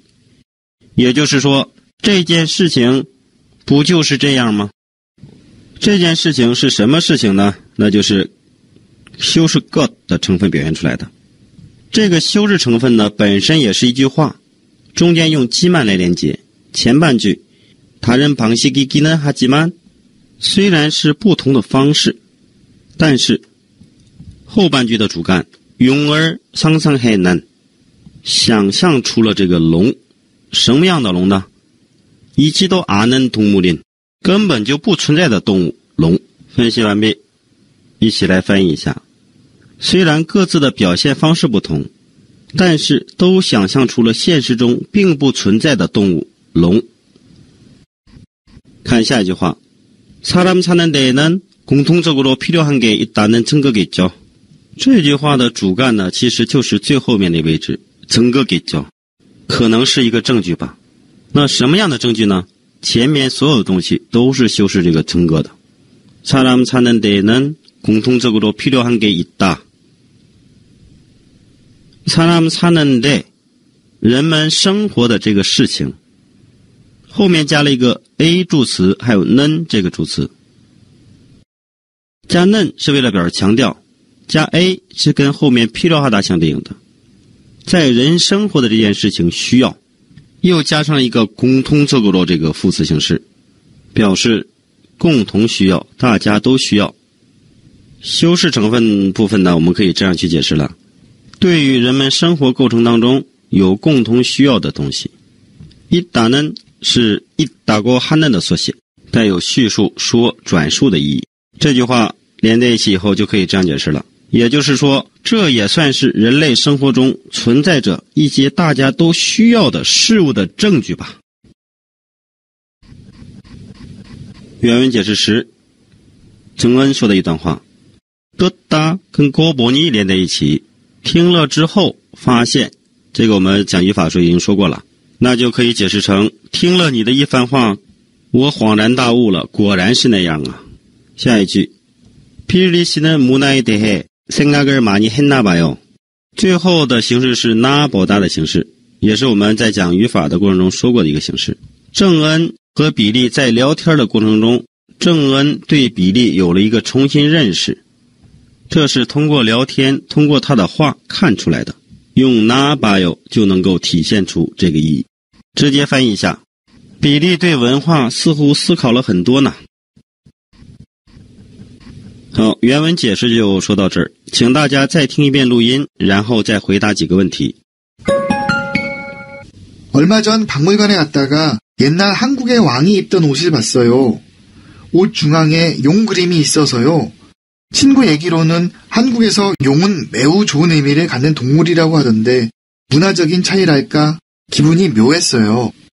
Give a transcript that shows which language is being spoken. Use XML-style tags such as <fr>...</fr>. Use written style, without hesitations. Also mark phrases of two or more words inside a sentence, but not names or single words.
<zh>也就是说，这件事情不就是这样吗？这件事情是什么事情呢？那就是修饰것的成分表现出来的。这个修饰成分呢本身也是一句话，中间用기만来连接。前半句</zh> <ko>다른 방식이기는 하지만，</ko> <zh>虽然是不同的方式，但是后半句的主干</zh> <ko>용을 상상해낸，</ko> <zh>想象出了这个龙。什么样的龙呢？</zh> <ko>있지도 않은 동물인，</ko> <zh>根本就不存在的动物龙。分析完毕，一起来翻译一下。虽然各自的表现方式不同，但是都想象出了现实中并不存在的动物龙。看下一句话，</zh> <ko>사람 사는 데에는 공통적으로 필요한 게 있다는 증거겠죠。</ko> <zh>这句话的主干呢，其实就是最后面的位置，증거겠죠，可能是一个证据吧。那什么样的证据呢？前面所有的东西都是修饰这个증거的。</zh> <ko>사람 사는 데에는 공통적으로 필요한 게 있다. 사람 사는 데</ko> <zh>人们生活的这个事情后面加了一个 a 助词还有 는 这个助词，加 는 是为了表示强调，加 a 是跟后面필요하다相对应的，在人生活的这件事情需要，又加上一个공통적으로这个副词形式，表示共同需要，大家都需要。修饰成分部分呢，我们可以这样去解释了，对于人们生活构成当中有共同需要的东西。있다는是</zh> <ko>있다고 하는</ko> <zh>的缩写，带有叙述、说、转述的意义。这句话连在一起以后就可以这样解释了，也就是说，这也算是人类生活中存在着一些大家都需要的事物的证据吧。原文解释时，정은说的一段话，듣다跟고보니连在一起，听了之后发现，这个我们讲语法时候已经说过了，那就可以解释成听了你的一番话，我恍然大悟了，果然是那样啊。下一句，</zh> <ko>필리 씨는 문화에 대해 생각을 많이 했나 봐요。</ko> <zh>最后的形式是나보다的形式，也是我们在讲语法的过程中说过的一个形式。郑恩和比利在聊天的过程中，郑恩对比利有了一个重新认识，这是通过聊天，通过他的话看出来的。用나봐요就能够体现出这个意义。直接翻译一下，比利对文化似乎思考了很多呢。好，原文解释就说到这儿，请大家再听一遍录音，然后再回答几个问题。</zh> <ko>얼마 전 박물관에 갔다가 옛날 한국의 왕이 입던 옷을 봤어요. 옷 중앙에 용 그림이 있어서요. 친구 얘기로는 한국에서 용은 매우 좋은 의미를 갖는 동물이라고 하던데 문화적인 차이랄까 기분이 묘했어요.</ko>